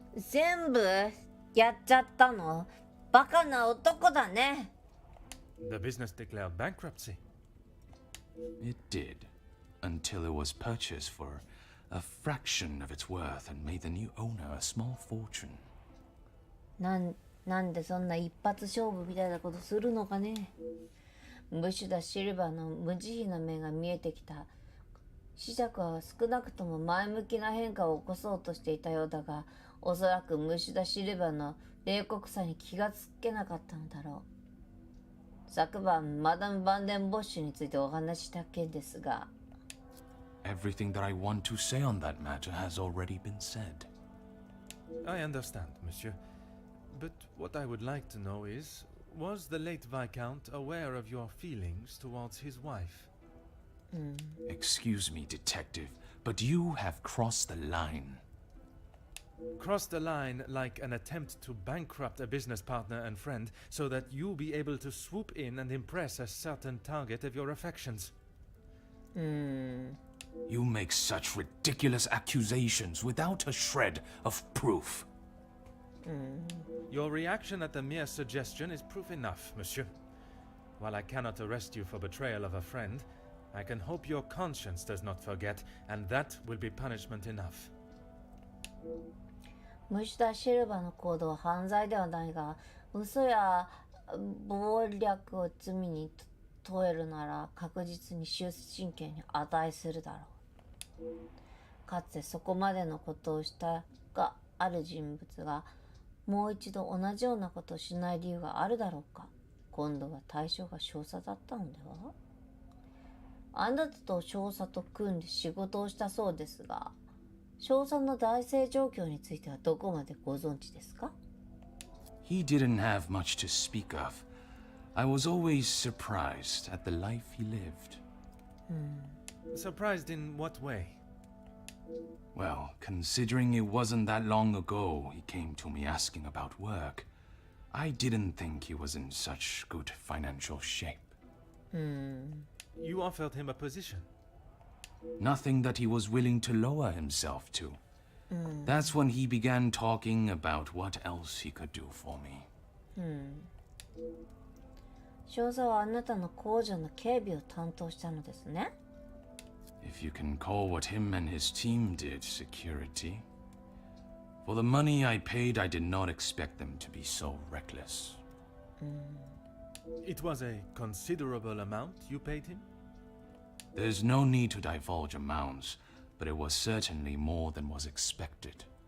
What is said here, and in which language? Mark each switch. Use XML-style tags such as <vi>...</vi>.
<ja>全部やっちゃったの？バカな男だね。</ja> <en>The business declared bankruptcy. It did, until it was purchased for a fraction of its worth and made the new owner a small fortune.</en> <ja>なんでそんな一発勝負みたいなことするのかね。ムシュダ・シルバーの無慈悲な面が見えてきた。子爵は少なくとも前向きな変化を起こそうとしていたようだが、おそらくムシュダ・シルバーの冷酷さに気がつけなかったのだろう。昨晩マダム・バンデンボッシュについてお話しした件ですが。</ja> <en>Everything that I want to say on that matter has already been said. I understand, monsieur. But what I would like to know is, was the late Viscount aware of your feelings towards his wife? Excuse me, Detective, but you have crossed the line. Crossed the line like an attempt to bankrupt a business partner and friend so that you'll be able to swoop in and impress a certain target of your affections. You make such ridiculous accusations without a shred of proof. Your reaction at the mere suggestion is proof enough, monsieur. While I cannot arrest you for betrayal of a friend, I can hope your conscience does not forget, and that will be punishment enough.</en> <ja>ムシュダ・シルバーの行動は犯罪ではないが、嘘や謀略を罪に問えるなら確実に終身刑に値するだろう。かつてそこまでのことをしたがある人物がもう一度同じようなことをしない理由があるだろうか。今度は対象が少佐だったのでは？あなたと少佐と組んで仕事をしたそうですが、少佐の財政状況についてはどこまでご存知ですか？</ja> <en>He didn't have much to speak of. I was always surprised at the life he lived. Surprised in what way? Well, considering it wasn't that long ago he came to me asking about work, I didn't think he was in such good financial shape. You offered him a position. Nothing that he was willing to lower himself to. That's when he began talking about what else he could do for me.</en> <ja>少佐はあなたの工場の警備を担当したのですね。</ja> <en>If you can call what him and his team did security. For the money I paid, I did not expect them to be so reckless. It was a considerable amount you paid him? There's no need to divulge amounts, but it was certainly more than was expected.</en>